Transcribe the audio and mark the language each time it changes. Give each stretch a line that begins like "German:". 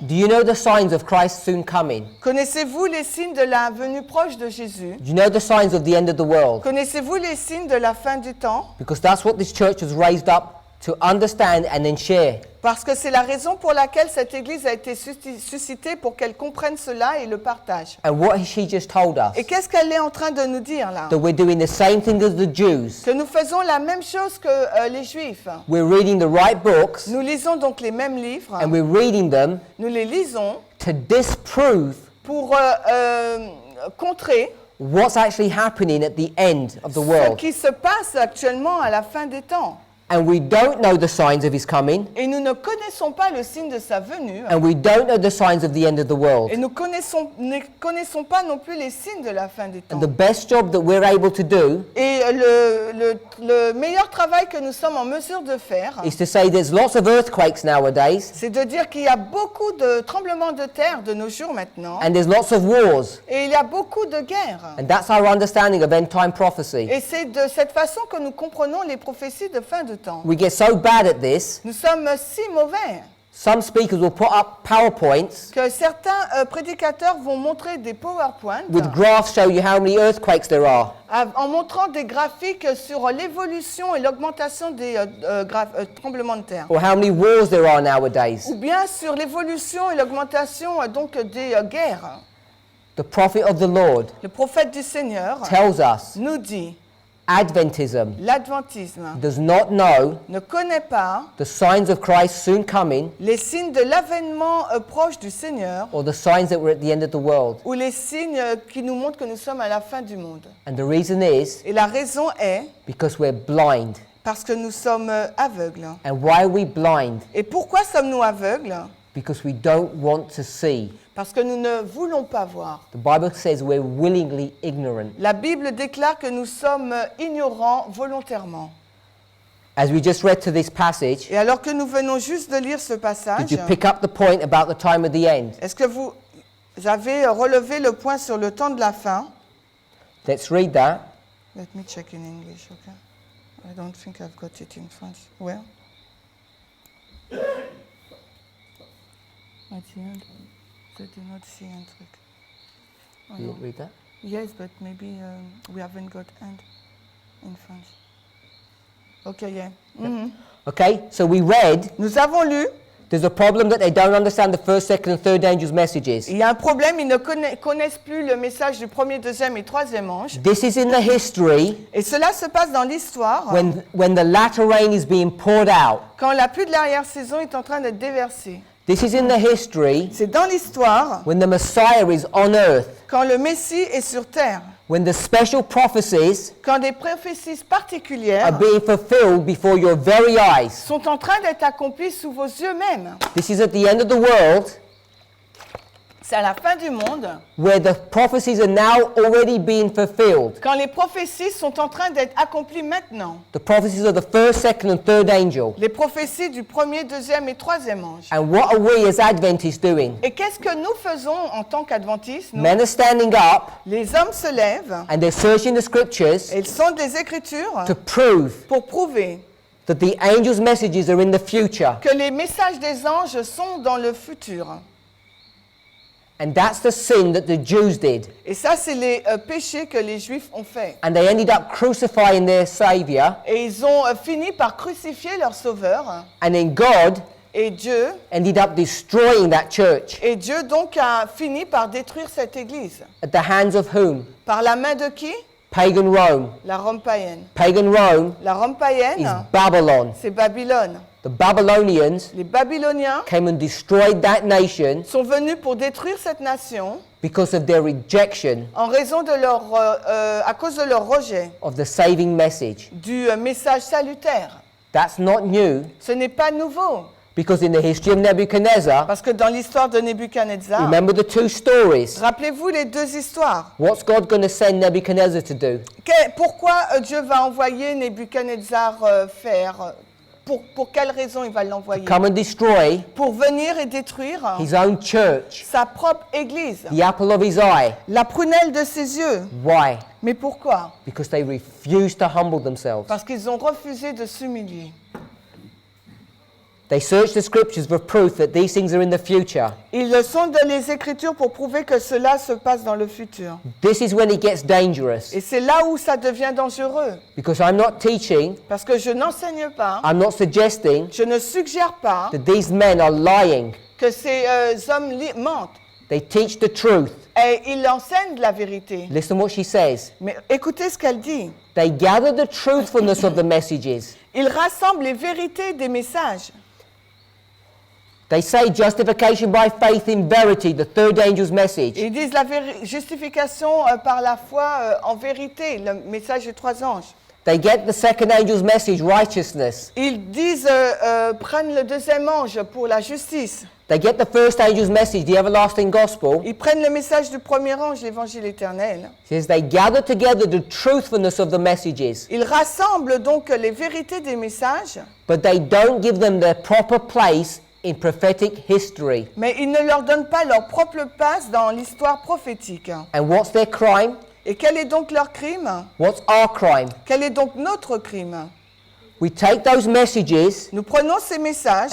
English: do you know the signs of Christ soon coming?
French: Connaissez-vous les signes de la venue proche de Jésus?
English: Do you know the signs of the end of the world?
French: Connaissez-vous les signes de la fin du temps?
English: Because that's what this church was raised up to understand and then share.
French: Parce que c'est la raison pour laquelle cette Église a été suscitée pour qu'elle comprenne cela et le partage.
English: And what she just told us,
French: Et qu'est-ce qu'elle est en train de nous dire là?
English: that we're doing the same thing as the Jews.
French: Que nous faisons la même chose que les Juifs.
English: We're reading the right books
French: Nous lisons donc les mêmes livres,
English: and we're reading them
French: nous les lisons
English: to disprove
French: pour contrer
English: what's actually happening at the end of the
French: ce
English: world.
French: qui se passe actuellement à la fin des temps.
English: And we don't know the signs of his coming,
French: Et nous ne connaissons pas le signe de sa venue.
English: and we don't know the signs of the end of the world.
French: Et nous ne connaissons pas non plus les signes de la fin des temps.
English: And the best job that we're able to do
French: Et le meilleur travail que nous sommes en mesure de faire,
English: is to say there's lots of earthquakes nowadays,
French: c'est de dire qu'il y a beaucoup de tremblements de terre de nos jours maintenant.
English: and there's lots of wars.
French: Et il y a beaucoup de guerres.
English: And that's our understanding of end time prophecy.
French: Et c'est de cette façon que nous comprenons les prophéties de fin de temps.
English: We get so bad at this,
French: Nous sommes si mauvais
English: some speakers will put up PowerPoints
French: que certains prédicateurs vont montrer des PowerPoints
English: with graphs show you how many earthquakes there are.
French: en montrant des graphiques sur l'évolution et l'augmentation des tremblements de terre.
English: Or how many wars there are nowadays.
French: Ou bien sur l'évolution et l'augmentation donc des guerres.
English: The prophet of the Lord
French: Le prophète du Seigneur
English: tells us
French: nous dit,
English: Adventism
French: l'adventisme
English: does not know
French: ne connaît pas
English: the signs of Christ soon coming
French: les signes de l'avènement proche du Seigneur
English: or the signs that we're at the end of the world.
French: ou les signes qui nous montrent que nous sommes à la fin du monde.
English: And the reason is
French: Et la raison est
English: because we're blind.
French: parce que nous sommes aveugles.
English: And why are we blind?
French: Et pourquoi sommes-nous aveugles?
English: Because we don't want to see.
French: Parce que nous ne voulons pas voir.
English: The Bible says we're willingly ignorant.
French: La Bible déclare que nous sommes ignorants volontairement.
English: As we just read to this passage,
French: Et alors que nous venons juste de lire ce passage,
English: did you pick up the point about the time of the end?
French: est-ce que vous avez relevé le point sur le temps de la fin?
English: Let's read that. Let me check in English, okay? I don't think I've got it in French. Where? At the end.
French: Je
English: do not see
French: un truc.
English: Oh, Did you no. read that? Yes, but maybe we haven't got end in French. Okay, yeah. Mhm. Okay, so we read
French: Nous avons lu,
English: there's a problem that they don't understand the first, second, and third angels' messages.
French: il y a un problème, ils ne connaissent plus le message du premier, deuxième et troisième ange.
English: This is in the history
French: Et cela se passe dans l'histoire
English: when the latter rain is being poured out.
French: quand la pluie de l'arrière-saison est en train d'être déversée.
English: This is in the history
French: C'est dans l'histoire,
English: when the Messiah is on earth,
French: quand le Messie est sur terre,
English: when the special prophecies
French: quand des prophéties
English: are
French: particulières
English: being fulfilled before your very eyes.
French: sont en train d'être accomplies sous vos yeux même.
English: This is at the end of the world,
French: C'est à la fin du monde,
English: where the prophecies are now already being fulfilled.
French: quand les prophéties sont en train d'être accomplies maintenant.
English: The prophecies of the first, second, and third angel.
French: Les prophéties du premier, deuxième et troisième ange.
English: And what are we as Adventists doing?
French: Et qu'est-ce que nous faisons en tant qu'adventistes nous?
English: Men are standing up
French: Les hommes se lèvent,
English: and they're searching the scriptures
French: et ils sondent les Écritures
English: to prove
French: pour prouver
English: that the angels' messages are in the future.
French: que les messages des anges sont dans le futur.
English: And that's the sin that the Jews did.
French: Et ça, c'est les péchés que les Juifs ont faits.
English: And they ended up crucifying their Savior.
French: Et ils ont fini par crucifier leur Sauveur.
English: And then God
French: Et Dieu
English: ended up destroying that church.
French: Et Dieu donc a fini par détruire cette église.
English: At the hands of whom?
French: Par la main de qui?
English: Pagan Rome.
French: La Rome païenne.
English: Pagan Rome
French: La Rome
English: is
French: païenne,
English: Babylon.
French: c'est Babylone.
English: The Babylonians
French: Les Babyloniens
English: came and destroyed that nation
French: sont venus pour détruire cette nation
English: because of their rejection
French: en raison de leur, à cause de leur rejet
English: of the saving message.
French: du message salutaire.
English: That's not new,
French: Ce n'est pas nouveau,
English: because in the history of Nebuchadnezzar,
French: parce que dans l'histoire de Nebuchadnezzar,
English: remember the two stories.
French: rappelez-vous les deux histoires.
English: What's God going to send Nebuchadnezzar to do?
French: Pourquoi Dieu va envoyer Nebuchadnezzar faire pour quelle raison il va l'envoyer?
English: Come and destroy
French: Pour venir et détruire
English: his own church,
French: sa propre église,
English: the apple of his eye.
French: la prunelle de ses yeux.
English: Why?
French: Mais pourquoi?
English: Because they refused to humble themselves.
French: Parce qu'ils ont refusé de s'humilier.
English: They searched the scriptures for proof that these things are in the future.
French: Ils sondent les Écritures pour prouver que cela se passe dans le futur.
English: This is when it gets dangerous,
French: Et c'est là où ça devient dangereux.
English: because I'm not teaching,
French: Parce que je n'enseigne pas,
English: I'm not suggesting
French: je ne suggère pas
English: that these men are lying.
French: que ces hommes mentent.
English: They teach the truth.
French: Et ils enseignent la vérité.
English: Listen what she says.
French: Mais écoutez ce qu'elle dit.
English: They gather the truthfulness of the messages.
French: Ils rassemblent les vérités des messages.
English: They say justification by faith in verity, the third angel's message.
French: Ils disent la justification par la foi en vérité, le message des trois anges.
English: They get the second angel's message, righteousness.
French: Ils disent, prennent le deuxième ange pour la justice.
English: They get the first angel's message, the everlasting gospel.
French: Ils prennent le message du premier ange, l'évangile éternel.
English: It says they gather together the truthfulness of the messages,
French: Ils rassemblent donc les vérités des messages,
English: but they don't give them their proper place in prophetic history.
French: mais ils ne leur donnent pas leur propre place dans l'histoire prophétique.
English: And what's their crime?
French: Et quel est donc leur crime?
English: What's our crime?
French: Quel est donc notre crime?
English: We take those messages,
French: Nous prenons ces messages